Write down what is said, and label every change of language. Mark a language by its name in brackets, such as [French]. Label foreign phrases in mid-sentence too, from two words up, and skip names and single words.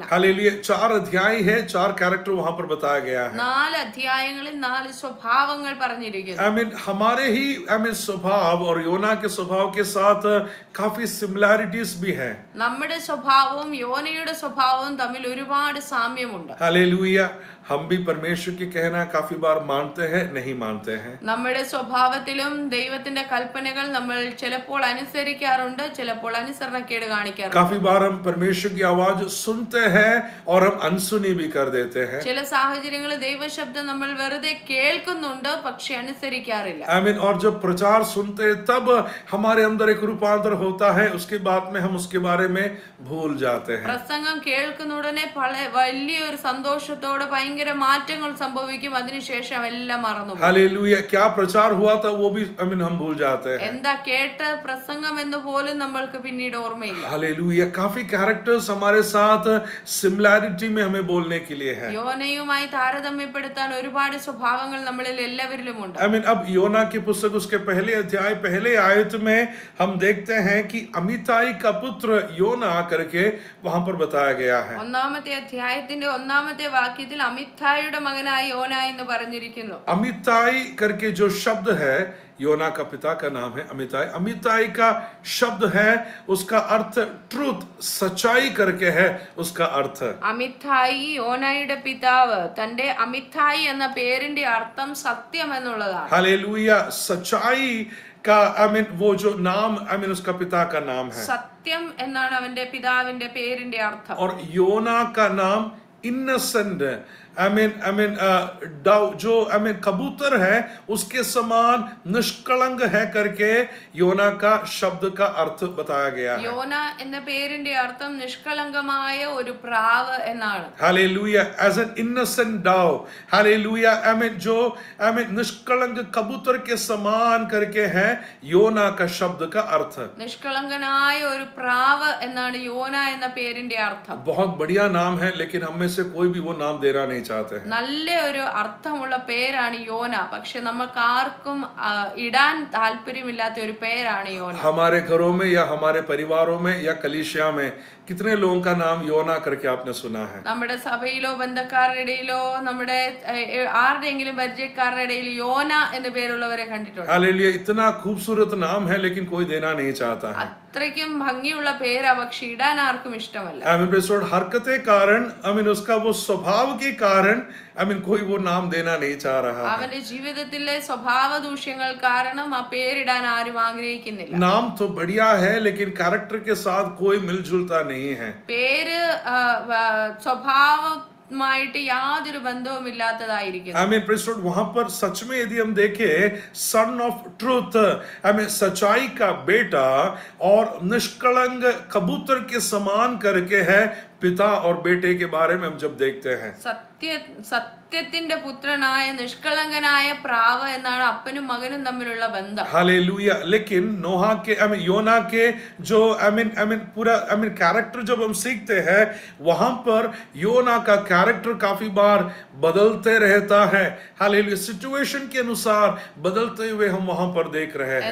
[Hindi] हालेलुया. 4 अध्याय है, 4 कैरेक्टर वहां पर बताया गया है. [Malayalam] 4 അധ്യായങ്ങളിൽ 4 സ്വഭാവങ്ങൾ പറഞ്ഞിരിക്കുന്നു. [Hindi] हमारे ही स्वभाव और योना के स्वभाव के साथ काफी सिमिलैरिटीज भी हैं. [Malayalam] നമ്മുടെ സ്വഭാവവും യോനയുടെ സ്വഭാവവും തമ്മിൽ ഒരുപാട് സാമ്യമുണ്ട്. [Hindi] हालेलुया. हम भी परमेश्वर की कहना काफी बार मानते हैं, नहीं मानते हैं. [Malayalam] നമ്മുടെ സ്വഭാവത്തിലും ദൈവത്തിന്റെ കൽപ്പനകൾ നമ്മൾ ചിലപ്പോൾ അനുസരിക്കാറുണ്ട്, ചിലപ്പോൾ അനുസരണക്കേട് കാണിക്കാറുണ്ട്. [Hindi] काफी बार हम परमेश्वर की आवाज सुनते हैं और हम अनसुनी भी कर देते हैं. [Malayalam] ചില സാഹചര്യങ്ങളിൽ ദൈവശബ്ദം നമ്മൾ വെറുതെ കേൾക്കുന്നുണ്ട്, പക്ഷെ അനുസരിക്കാറില്ല. [Hindi] और जब प्रचार सुनते हैं तब हमारे अंदर एक रूपांतर होता है, उसके बाद में हम उसके बारे में भूल जाते हैं. [Malayalam] പ്രസംഗം കേൾക്കുന്ന ഉടനെ വലിയൊരു സന്തോഷത്തോടെ ഭയങ്കര മാറ്റങ്ങൾ സംഭവിക്കും, അതിനുശേഷം എല്ലാം മറന്നു. [Hindi] हालेलुया. क्या प्रचार हुआ था वो भी हम भूल जाते हैं. [Malayalam] എന്താ കേട്ട പ്രസംഗം എന്ന് പോലും നമ്മൾക്ക് പിന്നീട് ഓർമ്മയില്ല. [Hindi] हालेलुया. काफी कैरेक्टर्स हमारे साथ सिमिलैरिटी में हमें बोलने के लिए है. [Malayalam] യോനയുമായി താരതമ്യപ്പെടുത്താൻ ഒരുപാട് സ്വഭാവങ്ങൾ നമ്മളിൽ എല്ലാവരിലും ഉണ്ട്. [Hindi] अब योना की पुस्तक उसके पहले अध्याय पहले आयत में हम देखते हैं कि अमिताई का पुत्र योना करके वहां पर बताया गया है. [Malayalam] 1ാമത്തെ അധ്യായത്തിന്റെ 1ാമത്തെ വാക്യത്തിൽ അമിത്തായിയുടെ മകനായ യോന എന്ന് പറഞ്ഞിരിക്കുന്നു. [Hindi] अमिताई करके जो शब्द है, योना का पिता का नाम है अमिताई। अमिताई का शब्द है, उसका अर्थ ट्रूथ, सच्चाई करके है उसका अर्थ। [Malayalam] അമിത്തായി യോനയുടെ പിതാവ്. തന്റെ അമിത്തായി എന്ന പേരിന്റെ അർത്ഥം സത്യം എന്നുള്ളതാണ്. [Hindi] हालेलुया। सच्चाई का वो जो नाम उसका पिता का नाम है। [Malayalam] സത്യം എന്നാണ് അവന്റെ പിതാവിന്റെ പേരിന്റെ അർത്ഥം. [Hindi] और योना का नाम इनोसेंट, जो कबूतर है उसके समान निष्कलंक है करके योना का शब्द का अर्थ बताया गया है। [Malayalam] യോന എന്ന പേരിന്റെ അർത്ഥം നിഷ്കളങ്കമായ ഒരു പ്രാവ് എന്നാണ്. [Hindi] हालेलुया। [English] as an innocent dove, [Hindi] हालेलुया। जो निष्कलंक कबूतर के समान करके है योना का शब्द का अर्थ। [Malayalam] നിഷ്കളങ്കനായ ഒരു പ്രാവ് എന്നാണ് യോന എന്ന പേരിന്റെ അർത്ഥം. [Hindi] बहुत बढ़िया नाम है, लेकिन हम में से कोई भी वो नाम देना नहीं चाहते हैं। [Malayalam] നല്ല ഒരു അർത്ഥമുള്ള പേരാണ് യോന. പക്ഷെ നമുക്ക് ആർക്കും ഇടാൻ താല്പര്യമില്ലാത്ത ഒരു പേരാണ് യോന. [Hindi] हमारे घरों में या हमारे परिवारों में या कलीसिया में कितने लोगों का नाम योना करके आपने सुना है? [Malayalam] നമ്മുടെ സഭയിലോ ബന്ധക്കാരുടെ ഇടയിലോ നമ്മുടെ ആരുടെയെങ്കിലും പരിചയക്കാരുടെ ഇടയിൽ യോന എന്ന പേരുള്ളവരെ കണ്ടിട്ടുണ്ട്. [Hindi] हालेलुया। इतना खूबसूरत नाम है, लेकिन कोई देना नहीं चाहता है। [Malayalam] അത്രയ്ക്കും ഭംഗിയുള്ള പേരാ, പക്ഷെ ഇടാൻ ആർക്കും ഇഷ്ടമല്ല. [Hindi] हरकत कारण उसका वो स्वभाव के कारण कोई वो नाम देना नहीं चाह रहा है। [Malayalam] അവന്റെ ജീവിതത്തിലെ സ്വഭാവ ദൂഷ്യങ്ങൾ കാരണം ആ പേരിടാൻ ആരും ആഗ്രഹിക്കുന്നില്ല. [Hindi] नाम तो बढ़िया है, लेकिन कैरेक्टर के साथ कोई मिलजुलता नहीं है। [Malayalam] പേര് സ്വഭാവമായിട്ട് യാതൊരു ബന്ധവും ഇല്ലാത്തതായിരിക്കും. [Hindi] वहां पर सच में यदि हम देखें, [English] son of truth, [Hindi] सच्चाई का बेटा और निष्कलंक कबूतर के समान करके है पिता और बेटे के बारे में हम जब देखते हैं। [Malayalam] സത്യത്തിന്റെ പുത്രനായ നിഷ്കളങ്കനായ പ്രാവ് എന്നാണ് അപ്പനും മകനും തമ്മിലുള്ള ബന്ധം. [Hindi] हालेलुया। लेकिन नोहा के योना के जो पूरा कैरेक्टर जब हम सीखते हैं, वहां पर योना का कैरेक्टर काफी बार बदलते रहता है। हालेलुया। सिचुएशन के अनुसार बदलते हुए हम वहां पर देख रहे हैं।